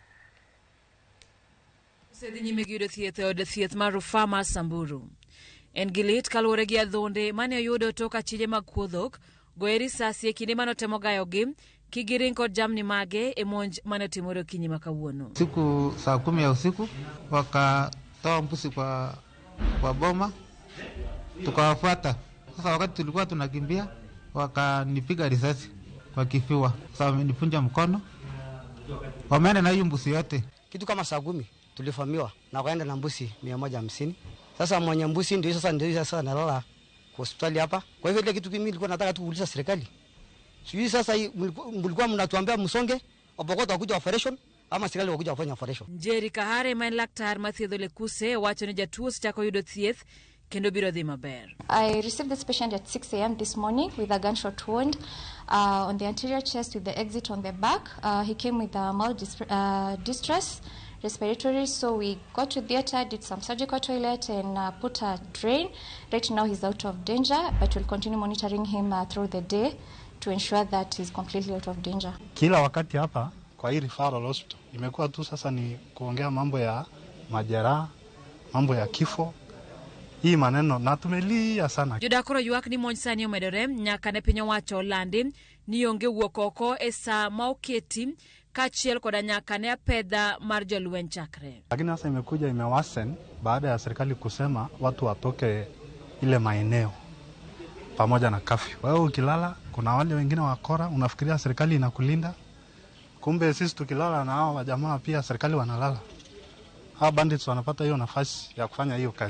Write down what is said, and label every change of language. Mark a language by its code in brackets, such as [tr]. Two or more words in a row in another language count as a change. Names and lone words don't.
[luo] Osedhi nyime gi yudo thieth e od thieth mar Rufaa mar Samburu. En gi lit kaluwore gi adhonde mane oyudo tok achije mag kuodhok goye risasi e kinde mane otemo gayogi kigiring kod jamni mage e monj mane otimore okinyi ma kawuono. [sw] Siku saa 10 ya usiku wakatoa mbuzi kwa boma, tukawafuata. Sasa wakati tulikuwa tunakimbia wakanipiga risasi kwa kifua. Sasa wamenipunja mkono, wameenda na hiyo mbuzi yote. Kitu kama saa 10 tulifamiwa na wakaenda na mbuzi 150. Sasa mwenye mbuzi ndio sasa analala kwa hospitali hapa. Kwa hivyo ile kitu mimi nilikuwa nataka tu kuuliza serikali. Sijui sasa mlikuwa mnatuambia msonge opokota kuja operation ama serikali wakuja kufanya operation. [luo] Njeri Kahare main laktar mathiedho lekuse wacho ni jatuo chako yudo thieth kendo biro dhi maber. [en] I received this patient at 6 a.m. this morning with a gunshot wound on the anterior chest with the exit on the back. He came with a mild distress respiratory, so we got to theater, did some surgical toilet and put a drain. Right now he's out of danger, but we'll continue monitoring him through the day to ensure that he's completely out of danger. [sw] Kila wakati hapa kwa hii [en] referral hospital [sw] imekuwa tu sasa ni kuongea mambo ya majeraha, mambo ya kifo. Hii maneno na tumelia sana. [luo] Jodakoro ywak ni monj sani omedore nyaka ne piny owacho landi ni onge wuok oko e saa ma oketi kaachiel koda nyaka ne apedha mar jolweny chakre. [sw] Lakini sasa imekuja imewasen baada ya serikali kusema watu watoke ile maeneo pamoja na kafyu. Wewe ukilala kuna wale wengine wakora, unafikiria serikali inakulinda, kumbe sisi tukilala na hao jamaa pia serikali wanalala. Hawa bandits wanapata hiyo nafasi ya kufanya hiyo kazi.